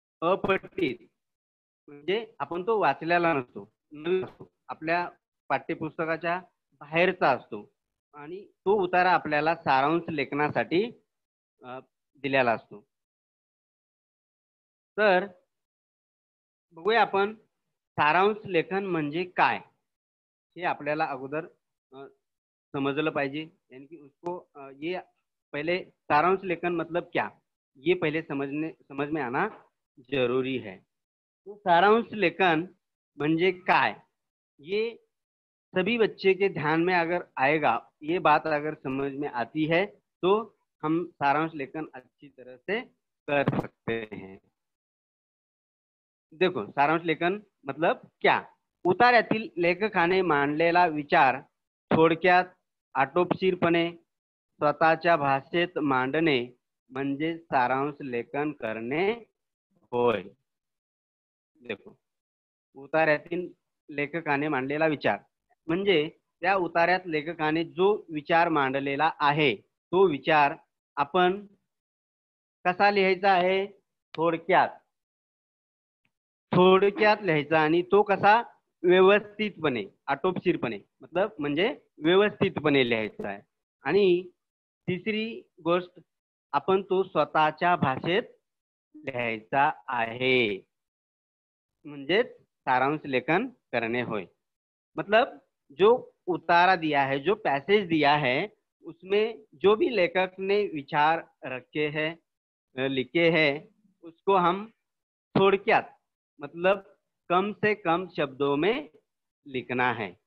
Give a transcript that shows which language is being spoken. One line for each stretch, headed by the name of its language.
Marathi: अपठित म्हणजे आपण तो वाचलेला नसतो, आपल्या पाठ्यपुस्तकाच्या बाहेरचा असतो आणि तो उतारा आपल्याला सारांश लेखनासाठी दिलेला असतो। तर बघूया आपण सारांश लेखन म्हणजे काय हे आपल्याला अगोदर समजलं पाहिजे।
Hindi: यानी कि उसको ये पहले सारांश लेखन मतलब क्या, ये पहले समझ में आना जरूरी है।
Marathi: तो सारांश लेखन म्हणजे काय,
Hindi: ये सभी बच्चे के ध्यान में अगर आएगा, ये बात अगर समझ में आती है तो हम सारांश लेखन अच्छी तरह से कर सकते हैं। देखो सारांश लेखन मतलब क्या,
Marathi: उतार्यातील लेखकाने मांडलेला विचार थोडक्यात आटोपशीरपणे स्वतःच्या भाषेत मांडणे म्हणजे सारांश लेखन करणे होय। देखो उतार्यातील लेखकाने मांडलेला विचार म्हणजे त्या उतार्यात लेखकाने जो विचार मांडलेला आहे तो विचार आपण कसा लिहायचा आहे, थोडक्यात लिहायचा आणि तो कसा व्यवस्थितपणे, आटोपशीरपणे मतलब म्हणजे व्यवस्थितपणे लिहायचा आहे। आणि तिसरी गोष्ट आपण तो स्वतःच्या भाषेत लिहायचा आहे। म्हणजे सारांश लेखन करने होय।
Hindi: मतलब जो उतारा दिया है, जो पैसेज दिया है, उसमें जो भी लेखक ने विचार रखे हैं, लिखे हैं, उसको हम थोड़क्यात मतलब कम से कम शब्दों में लिखना है।